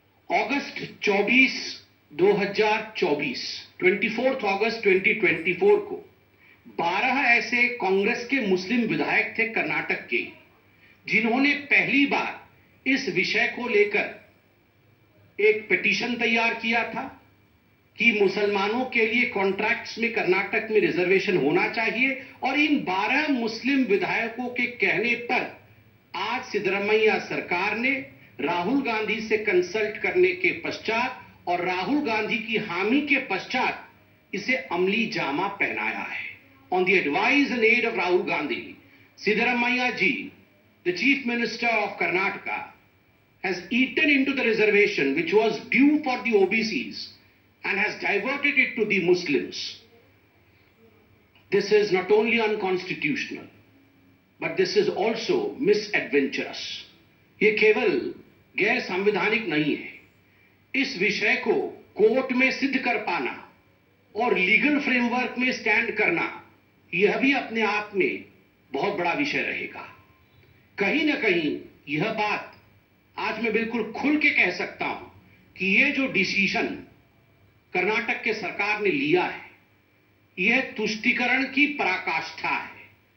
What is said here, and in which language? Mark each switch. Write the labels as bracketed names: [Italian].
[Hindi] अगस्त 24, 2024, 24 अगस्त 2024 को 12 ऐसे कांग्रेस के मुस्लिम विधायक थे कर्नाटक के, जिन्होंने पहली बार इस विषय को लेकर एक पिटीशन तैयार किया था कि मुसलमानों के लिए कॉन्ट्रैक्ट्स में कर्नाटक में रिजर्वेशन होना चाहिए। और इन 12 मुस्लिम विधायकों के कहने पर आज सिद्धरमैया सरकार ने राहुल गांधी से कंसल्ट करने के पश्चात और राहुल गांधी की हामी के पश्चात इसे अमली जामा पहनाया है। [English] On the advice and aid of Rahul Gandhi, Siddaramaiah ji, the Chief Minister of Karnataka, has eaten into the reservation which was due for the OBCs and has diverted it to the Muslims. This is not only unconstitutional, but this is also misadventurous. [Hindi] ये केवल गैर संवैधानिक नहीं है। इस विषय को court में सिद्ध कर पाना और लीगल फ्रेमवर्क में स्टैंड करना, यह भी अपने आप में बहुत बड़ा विषय रहेगा। कहीं ना कहीं यह बात आज मैं बिल्कुल खुल के कह सकता हूं कि यह जो डिसीजन कर्नाटक के सरकार ने लिया है, यह तुष्टीकरण की पराकाष्ठा है।